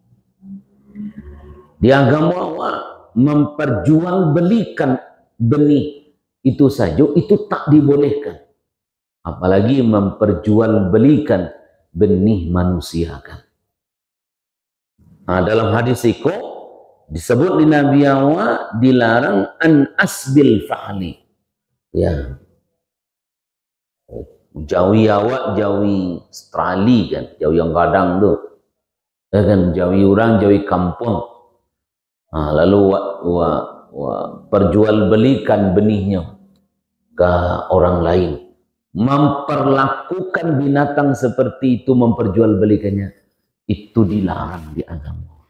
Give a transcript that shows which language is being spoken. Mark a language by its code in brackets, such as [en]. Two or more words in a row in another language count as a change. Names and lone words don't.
[id] Di agama memperjualbelikan benih itu saja itu tak dibolehkan, apalagi memperjualbelikan benih manusia kan. Dalam hadis itu disebut di Nabi awak dilarang [ar] عن عسب الفحل, [id] ya, [min] jawi awak jawi Australia kan, jawi yang kadang tuh, ya kan, jawi orang jawi kampung. [id] Lalu perjualbelikan benihnya ke orang lain, memperlakukan binatang seperti itu, memperjualbelikannya, itu dilarang di agama.